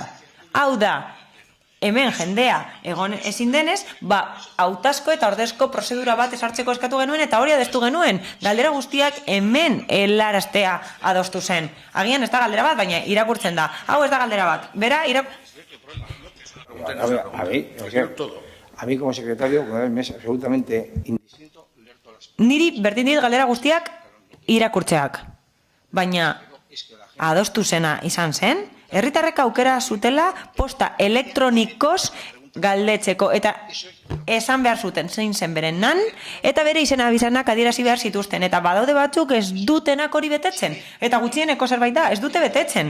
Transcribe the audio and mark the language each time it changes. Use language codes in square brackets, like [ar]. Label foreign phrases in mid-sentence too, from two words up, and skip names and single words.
[eu] Hau da, hemen jendea egon ezin denez, hautazko eta ordezko prozedura bat esartzeko eskatu genuen eta hori adestu genuen. Galdera guztiak hemen helaraztea adostu zen. Agian ez da galdera bat, baina irakurtzen da. Hau ez da galdera bat. Bera, [es] A mí como secretario, me es absolutamente indistinto leer todas las... [eu] Niri berdin dit galdera guztiak irakurtzeak. Baina adostu zena izan zen, herritarrek aukera zutela posta elektronikoz galdetzeko eta esan behar zuten zein zen beren nan eta bere izena abizanak adierazi behar zituzten eta badaude batzuk ez dutenak hori betetzen eta gutxieneko zerbait da, ez dute betetzen.